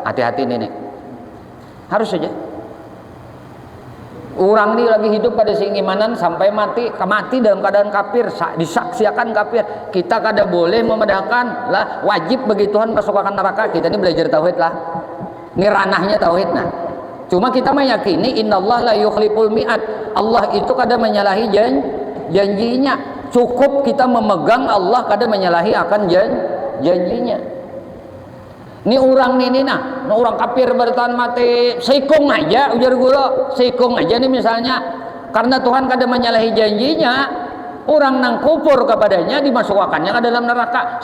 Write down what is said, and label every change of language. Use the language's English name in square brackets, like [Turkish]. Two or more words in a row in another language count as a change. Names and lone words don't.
[Banjar] Hati-hati ini, harus saja. Orang ini lagi hidup pada seimanan sampai mati dalam keadaan kafir, disaksikan kafir. Kita kada boleh memedahkan lah, wajib bagi Tuhan masukkan neraka. Kita ini belajar tauhid lah. Ini ranahnya tauhid nah. [Indonesian] Cuma kita meyakini [Arabic] إن الله لا يخلف الميعاد. [Banjar] Allah itu kada menyalahi janjinya. Cukup kita memegang Allah kada menyalahi akan janjinya. Ini orang ini nah orang kafir bertahan mati seikung aja, ujar guru seikung aja nih misalnya, karena Tuhan kada menyalahi janjinya, orang nang kufur kepadanya dimasukkannya ke dalam neraka.